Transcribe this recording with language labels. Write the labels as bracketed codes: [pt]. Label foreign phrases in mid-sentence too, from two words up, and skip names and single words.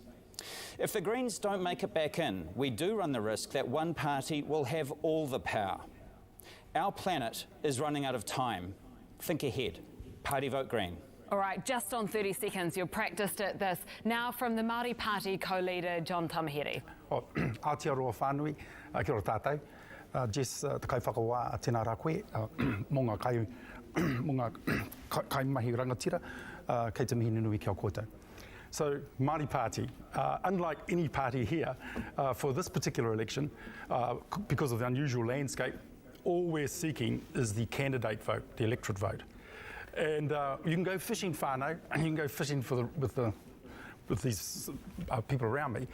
[en] If the Greens don't make it back in, we do run the risk that one party will have all the power. Our planet is running out of time. Think ahead. Party vote Green. All right, just on 30 seconds, you're practiced at this. Now from the Māori co-leader, John Tamahere. [mi] Aotearoa whānui, kia ora tātou. Jess, te kai whakawā a tēnā rā koe, mō ngā kai mahi rangatira, kei te mihi nunui kia koutou. [en] So, Māori Party, unlike any party here, for this particular election, because of the unusual landscape, all we're seeking is the candidate vote, the electorate vote. And you can go fishing whānau, and you can go fishing with these people around me.